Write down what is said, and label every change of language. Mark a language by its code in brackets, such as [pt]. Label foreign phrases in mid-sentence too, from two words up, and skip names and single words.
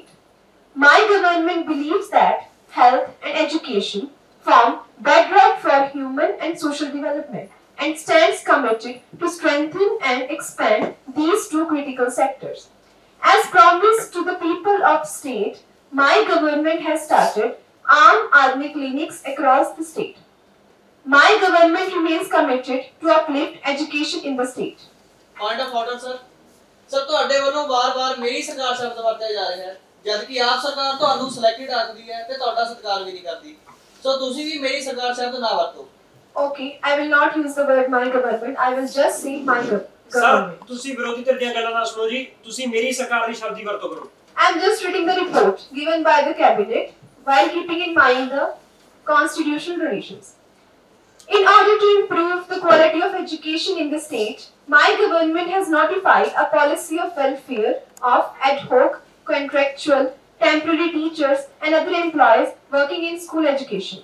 [en] My government believes that health and education form bedrock for human and social development and stands committed to strengthen and expand these two critical sectors. As promised to the people of state, my government has started armed army clinics across the state. My government remains committed to uplift education in the state. Point of order, sir. Sir, [pa] ਤੁਹਾਡੇ ਵੱਲੋਂ ਵਾਰ-ਵਾਰ ਮੇਰੀ ਸਰਕਾਰ ਸ਼ਬਦ ਵਰਤਿਆ ਜਾ ਰਿਹਾ ਹੈ, ਜਦ ਕਿ ਆਪ ਸਰਕਾਰ ਤੁਹਾਨੂੰ ਸਿਲੈਕਟਡ ਆਖਦੀ ਹੈ ਤੇ ਤੁਹਾਡਾ ਸਤਿਕਾਰ ਵੀ ਨਹੀਂ ਕਰਦੀ। ਸੋ ਤੁਸੀਂ ਵੀ ਮੇਰੀ ਸਰਕਾਰ ਸ਼ਬਦ ਨਾ ਵਰਤੋ। [en] Okay, I will not use the word my government. I will just say my government. [pa] ਤੁਸੀਂ ਵਿਰੋਧੀ ਧਿਰ ਦੀਆਂ ਗੱਲਾਂ ਨਾ ਸੁਣੋ ਜੀ, ਤੁਸੀਂ ਮੇਰੀ ਸਰਕਾਰ ਦੀ ਸ਼ਬਦ ਦੀ ਵਰਤੋਂ ਕਰੋ। [en] I am just reading the report given by the cabinet while keeping in mind the constitutional traditions. In order to improve the quality of education in the state, my government has notified a policy of welfare of ad hoc, contractual, temporary teachers and other employees working in school education.